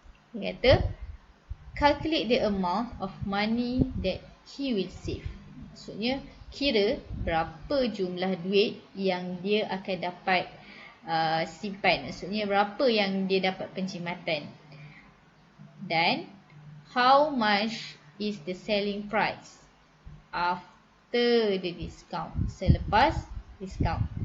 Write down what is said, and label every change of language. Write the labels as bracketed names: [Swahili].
[Malay] Dia kata [English] calculate the amount of money that he will save. [Malay] Maksudnya kira berapa jumlah duit yang dia akan dapat simpan. Maksudnya berapa yang dia dapat penjimatan. [English] Dan how much is the selling price after the discount, [Malay] selepas discount.